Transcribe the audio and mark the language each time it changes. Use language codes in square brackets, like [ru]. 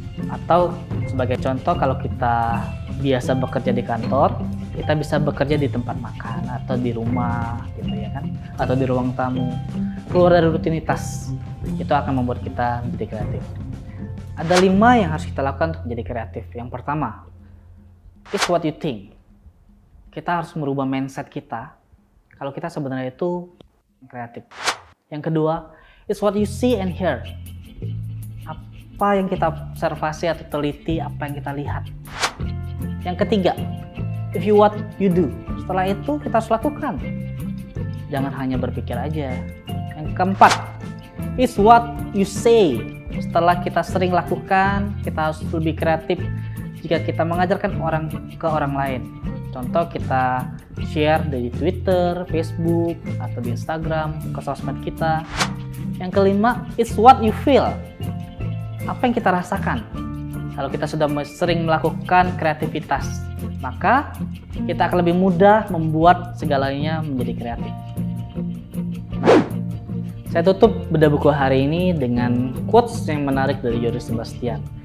[id] Atau sebagai contoh, kalau kita biasa bekerja di kantor, kita bisa bekerja di tempat makan atau di rumah gitu ya kan, atau di ruang tamu. Keluar dari rutinitas itu akan membuat kita menjadi kreatif. Ada 5 yang harus kita lakukan untuk menjadi kreatif. Yang pertama, [en] it's what you think. [id] Kita harus merubah mindset kita kalau kita sebenarnya itu kreatif. Yang kedua, [en] it's what you see and hear. [id] Apa yang kita observasi atau teliti, apa yang kita lihat. Yang ketiga, [en] if you what you do. [id] Setelah itu kita harus lakukan. Jangan hanya berpikir aja. Yang keempat, [en] it's what you say. [id] Setelah kita sering lakukan, kita harus lebih kreatif jika kita mengajarkan ke orang lain. Contoh, kita share di Twitter, Facebook, atau di Instagram, ke sosmed kita. Yang kelima, [en] it's what you feel. [id] Apa yang kita rasakan? Kalau kita sudah sering melakukan kreativitas, maka kita akan lebih mudah membuat segalanya menjadi kreatif. Nah, saya tutup bedah buku hari ini dengan quotes yang menarik dari Johann Sebastian.